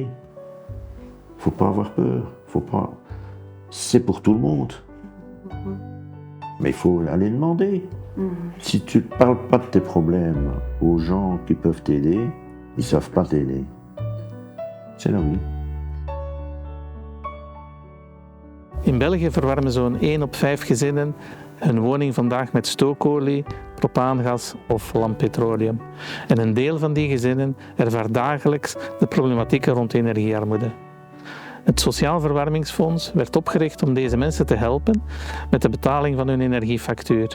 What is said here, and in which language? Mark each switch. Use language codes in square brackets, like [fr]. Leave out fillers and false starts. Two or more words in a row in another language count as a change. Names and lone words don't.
[fr] Faut pas avoir peur, faut pas... C'est pour tout le monde. Mais il faut aller demander. Si tu ne parles pas de tes problèmes aux gens qui peuvent t'aider, ils ne savent pas t'aider. C'est la vie. [nl] In België verwarmen zo'n 1 op 5 gezinnen hun woning vandaag met stookolie, propaangas of lamppetroleum. En een deel van die gezinnen ervaart dagelijks de problematieken rond energiearmoede. Het Sociaal Verwarmingsfonds werd opgericht om deze mensen te helpen met de betaling van hun energiefactuur.